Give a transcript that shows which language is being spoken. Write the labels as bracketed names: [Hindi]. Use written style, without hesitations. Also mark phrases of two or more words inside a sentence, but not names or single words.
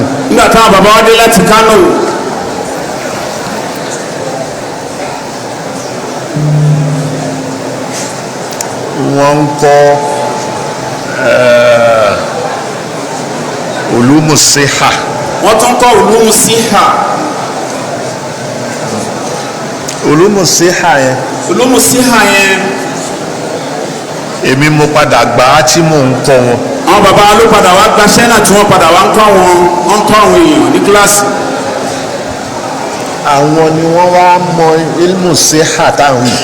[Yoruba] nígbà táwọn bàbá wa dé láti Kánò. wọ́n ń kọ́ [Arabic] علوم الصحة. [Yoruba] wọ́n tún kọ́ [Arabic] علوم الصحة. علوم الصحة yẹn. علوم الصحة yẹn. [Yoruba] èmi mo padà gbà á tí mò ń kọ́ wọn. àwọn bàbá ló padà wá gbaṣẹ́ náà tí wọ́n padà wá ń kọ́ àwọn èèyàn ní kíláàsì. àwọn ni wọ́n wá mọ [Arabic] علم الصحة [Yoruba] táwọn yìí.